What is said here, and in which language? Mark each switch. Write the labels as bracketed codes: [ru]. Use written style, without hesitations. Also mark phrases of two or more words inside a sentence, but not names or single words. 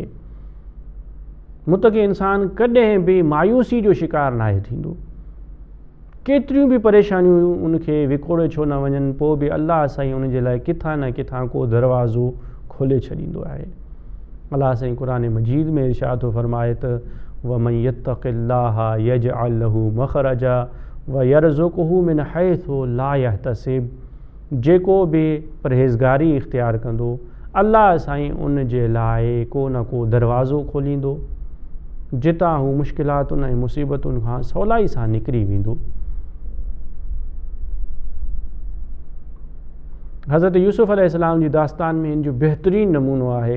[sd] मुतक़ी इंसान कॾहिं बि मायूसी जो शिकार नाहे थींदो। केतिरियूं बि परेशानियूं उनखे विकोड़े छो न वञनि, पोइ बि अल्लाह साईं उनजे लाइ किथां न किथां को दरवाज़ो खोले छॾींदो आहे। अल्लाह साईं क़ुरान मजीद में इरशाद थो फरमाए त [ar] ومن يتق الله يجعل له مخرجا ويرزقه من حيث لا يحتسب. [sd] जेको बि परहेज़गारी इख़्तियार कंदो, अल्लाह साईं उन जे लाइ को न को दरवाज़ो खोलींदो, जितां हू मुश्किलातुनि ऐं मुसीबतुनि खां सवलाई सां निकिरी वेंदो। हज़रत यूसुफ़ अलैहिस्सलाम जी दास्तान में इन जो बहितरीनु नमूनो आहे।